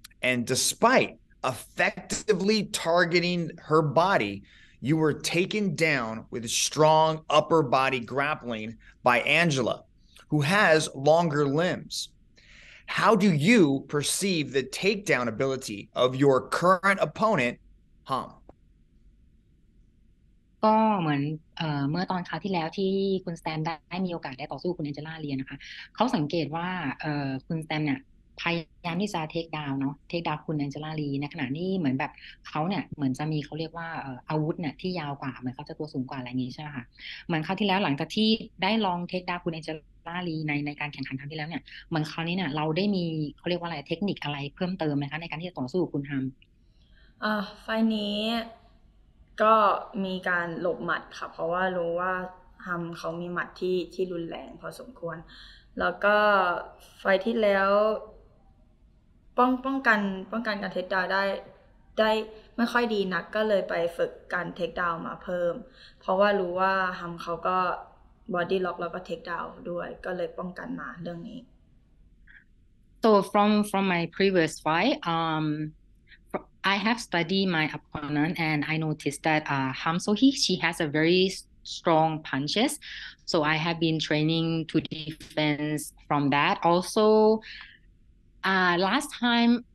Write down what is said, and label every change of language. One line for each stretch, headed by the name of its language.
English: And despite effectively targeting her body, you were taken down with strong upper body grappling by Angela, who has longer limbs. How do you perceive the takedown ability of your current opponent, Ham?
Thai: ก็เหมือนเมื่อตอนคราวที่แล้วที่คุณสแตมได้มีโอกาสได้ต่อสู้คุณแองเจล่าเรียนนะคะเขาสังเกตว่าคุณสแตมเนี่ยพยายามที่จะเทคดาวน์เนาะเทคดาวน์คุณแองเจล่าลีในขณะนี้เหมือนแบบเขาเนี่ยเหมือนจะมีเขาเรียกว่าอาวุธเนี่ยที่ยาวกว่าเหมือนเขาจะตัวสูงกว่าอะไรอย่างงี้ใช่ไหมคะเหมือนคราวที่แล้วหลังจากที่ได้ลองเทคดาวน์คุณแองเจล่าลีในการแข่งขันครั้งที่แล้วเนี่ยเหมือนคราวนี้เนี่ยเราได้มีเขาเรียกว่าอะไรเทคนิคอะไรเพิ่มเติมไหมคะในการที่จะต่อสู้กับคุณฮัม ไฟล์นี้ก็มีการหลบหมัดค่ะเพราะว่ารู้ว่าฮัมเขามีหมัดที่รุนแรงพอสมควรแล้วก็ไฟล์ที่แล้วป้องกันการเทคดาวน์ได้ไม่ค่อยดีนักก็เลยไปฝึกการเทคดาวน์มาเพิ่มเพราะว่ารู้ว่าฮัมเขาก็บอดี้ล็อกแล้วก็เทคดาวน์ด้วยก็เลยป้องกันมาเรื่องนี้
English: So from my previous fight I have studied my opponent and I noticed that Seo Hee she has a very strong punches so I have been training to defense from that also last time